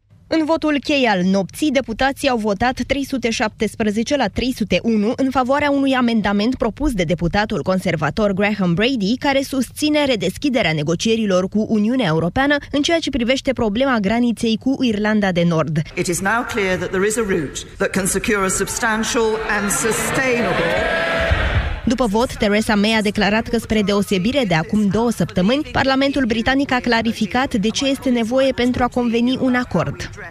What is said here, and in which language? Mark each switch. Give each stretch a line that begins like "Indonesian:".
Romanian: În votul cheie al nopții, deputații au votat 317 la 301 în favoarea unui amendament propus de deputatul conservator Graham Brady, care susține redeschiderea negocierilor cu Uniunea Europeană în ceea ce privește problema graniței cu Irlanda de Nord.
English: It is now clear that there is a route that can secure a substantial and sustainable...
Romanian: După vot, Theresa May a declarat că, spre deosebire de acum două săptămâni, Parlamentul Britanic a clarificat de ce este nevoie pentru a conveni un acord.